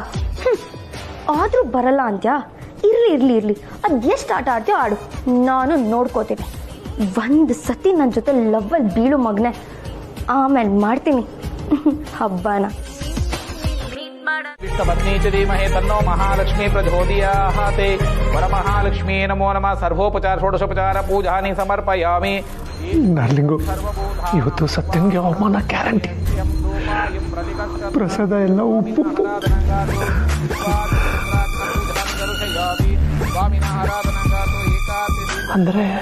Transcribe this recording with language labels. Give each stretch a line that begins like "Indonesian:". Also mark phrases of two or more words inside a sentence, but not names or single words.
Kannada: ಆದ್ರೂ ಬರಲ್ಲ ಅಂತ್ಯಾ? ಇರ್ಲಿ, ಅದ್ ಎಷ್ಟು ಆಟ ಆಡ್ತೀಯೋ ಆಡು, ನಾನು ನೋಡ್ಕೋತೀನಿ. ಒಂದ್ ಸತಿ ನನ್ನ ಜೊತೆ ಲವ್ವಲ್ಲಿ ಬೀಳು ಮಗ್ನೆ, ಆಮೇಲೆ ಮಾಡ್ತೀನಿ ಹಬ್ಬನ.
Sanskrit: ವಿಷ್ಣುಪತ್ನಿ ಚ ಧೀಮಹಿ ತನ್ನೋ ಮಹಾಲಕ್ಷ್ಮೀ ಪ್ರಚೋದಯಾತ್. ವರಮಹಾಲಕ್ಷ್ಮೀ ನಮೋ ನಮಃ. ಸರ್ವೋಪಚಾರ ಷೋಡಶೋಪಚಾರ ಪೂಜಾನಿ ಸಮರ್ಪಯಾಮಿ.
Kannada: ಡಾರ್ಲಿಂಗು, ಇವತ್ತು ಸತ್ಯನ್ಗೆ ಅವಮಾನ ಗ್ಯಾರಂಟಿ. ಪ್ರಸಾದ ಎಲ್ಲ ಉಪ್ಪು. ಅಂದ್ರೆ